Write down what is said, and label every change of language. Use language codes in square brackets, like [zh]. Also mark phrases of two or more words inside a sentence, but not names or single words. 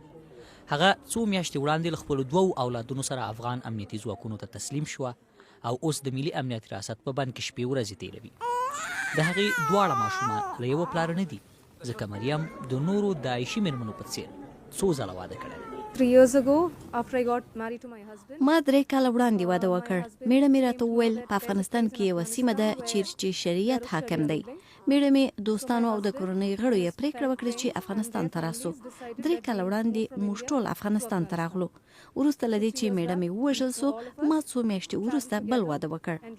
[ps] هغه څو میاشتې وړاندې له خپلو 2 اولادونو سره افغان امنیتي ځواکونو ته تسلیم شوه او اوس د ملي امنیت ریاست په بند کې شپې ورځې تیروي. د هغې دواړه ماشومان له یوه پلاره نه دي، ځکه مریم د نورو داعشي مېرمنو په څېر څو ځله واده کړی. [en] 3 years ago, after I got married to my husband, [ps] ما 3 کاله وړاندې واده وکړ. میړه مې راته وویل په افغانستان کې یوه سیمه ده چیرې چې شریعت حاکم دی. میړه مې دوستانو او د کورنۍ غړو یې پریکړه وکړه چې افغانستان ته راسو. 3 کاله وړاندې موږ ټول افغانستان ته راغلو. وروسته له دې چې میړه مې ووژل سو، ما څو میاشتې وروسته بل واده وکړ.